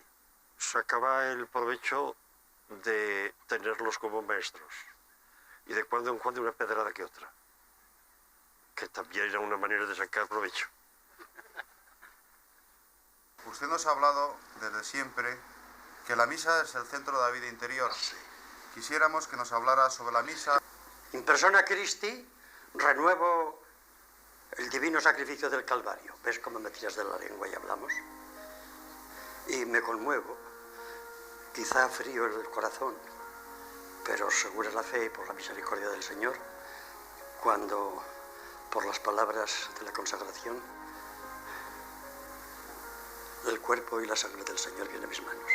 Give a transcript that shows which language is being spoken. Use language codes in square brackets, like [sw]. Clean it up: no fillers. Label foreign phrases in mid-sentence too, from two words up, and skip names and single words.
[es] Sacaba el provecho de tenerlos como maestros y de cuando en cuando una pedrada que otra, que también era una manera de sacar provecho. Usted nos ha hablado desde siempre que la misa es el centro de la vida interior. Sí. Quisiéramos que nos hablara sobre la misa. [la] In persona Christi [es] renuevo el divino sacrificio del Calvario. ¿Ves cómo me tiras de la lengua y hablamos? Y me conmuevo, quizá frío el corazón, pero segura la fe y por la misericordia del Señor, cuando por las palabras de la consagración el cuerpo y la sangre del Señor vienen a mis manos.